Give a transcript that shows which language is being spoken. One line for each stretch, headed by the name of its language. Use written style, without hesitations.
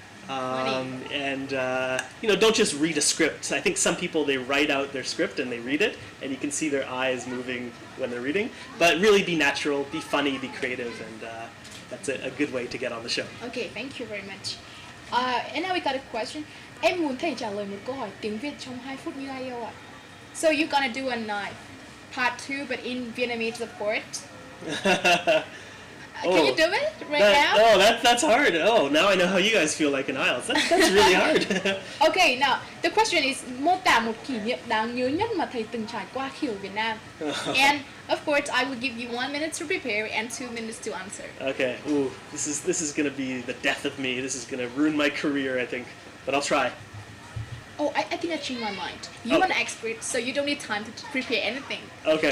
English: And you know, don't just read a script. I think some people, they write out their script and they read it, and you can see their eyes moving when they're reading. But really be natural, be funny, be creative, and that's a good way to get on the show. Okay, thank you very much. And now we got a question.
Vietnamese: Em muốn thầy trả lời một câu hỏi tiếng Việt trong 2 phút như IELTS ạ.
English: So you're gonna do a part 2 but in Vietnamese support. Can you do it right now? Oh, that's hard. Oh, now I know how you guys feel like in IELTS. That's really hard. Okay, now the question is
Vietnamese: mô tả một kỷ niệm đáng nhớ nhất mà thầy từng trải qua khi ở Việt Nam.
English: And of course, I will give you 1 minute to prepare and 2 minutes to answer. Okay. Ooh, this is gonna be the death of me. This is gonna ruin my career, I think. But I'll try. Oh, I think I changed my mind. You're an expert, so you don't need time to prepare anything. Okay.